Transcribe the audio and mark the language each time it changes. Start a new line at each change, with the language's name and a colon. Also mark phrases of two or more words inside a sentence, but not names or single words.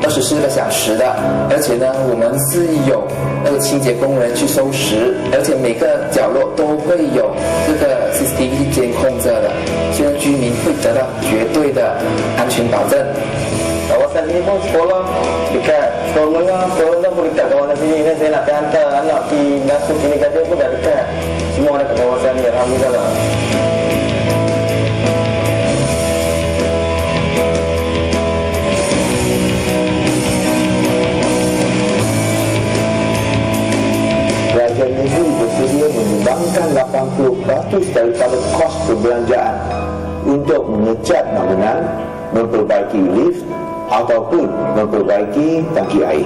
Chinese: 吃的享食的，而且呢，我们是有那个清洁工人去收拾，而且每个角落都会有这个 CCTV 监控着的，所以居民会得到绝对的安全保证。
Malay: Kawasan ini pun sekolah dekat sekolah menengah pun dekat kawasan sini. Ini saya nak hantar anak pergi masuk kindergarten pun dah dekat. Semua dekat kawasan ni, alhamdulillah. Kerajaan negeri bersedia menyumbangkan 80% daripada kos perbelanjaan untuk mengecat bangunan, memperbaiki lift ataupun memperbaiki tangki air.